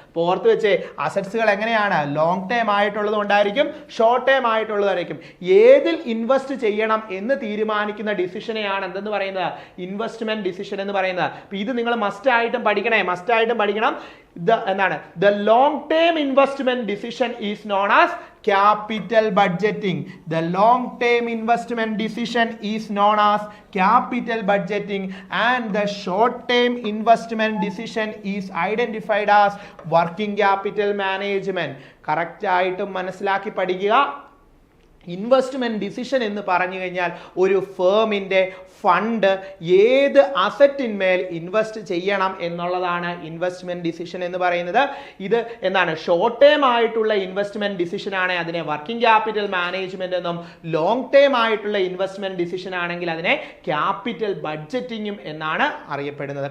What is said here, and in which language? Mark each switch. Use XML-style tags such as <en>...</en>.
<ml>ഓർത്ത് വെച്ചേ, അസറ്റ്സുകൾ എങ്ങനെയാണ്? ലോങ് ടേം ആയിട്ടുള്ളത് ഉണ്ടായിരിക്കും, ഷോർട്ട് ടേം ആയിട്ടുള്ളതായിരിക്കും. ഏതിൽ ഇൻവെസ്റ്റ് ചെയ്യണം എന്ന് തീരുമാനിക്കുന്ന ഡിസിഷനെയാണ് എന്തെന്ന് പറയുന്നത്? ഇൻവെസ്റ്റ്മെന്റ് ഡിസിഷൻ എന്ന് പറയുന്നത്. ഇത് നിങ്ങൾ മസ്റ്റ് ആയിട്ടും പഠിക്കണം. എന്താണ്?</ml> <en>The long term investment decision is known as capital budgeting. The long term investment decision is known as capital budgeting, and the short term investment decision is identified as working capital management.</en> <ml>Correct ആയിട്ട് മനസ്സിലാക്കി പഠിക്കുക. Investment decision എന്ന് പറഞ്ഞു കഴിഞ്ഞാൽ ഒരു ഫേമിന്റെ fund ഏത് അസറ്റിന്മേൽ invest ചെയ്യണം എന്നുള്ളതാണ് ഇൻവെസ്റ്റ്മെന്റ് ഡിസിഷൻ എന്ന് പറയുന്നത്. ഇത് എന്താണ്? ഷോർട്ട് ടേം ആയിട്ടുള്ള ഇൻവെസ്റ്റ്മെന്റ് ഡിസിഷൻ ആണ് അതിനെ വർക്കിംഗ് ക്യാപിറ്റൽ മാനേജ്മെന്റ് എന്നും, ലോങ് ടേം ആയിട്ടുള്ള ഇൻവെസ്റ്റ്മെന്റ് ഡിസിഷൻ ആണെങ്കിൽ അതിനെ ക്യാപിറ്റൽ ബഡ്ജറ്റിംഗും എന്നാണ് അറിയപ്പെടുന്നത്.</ml>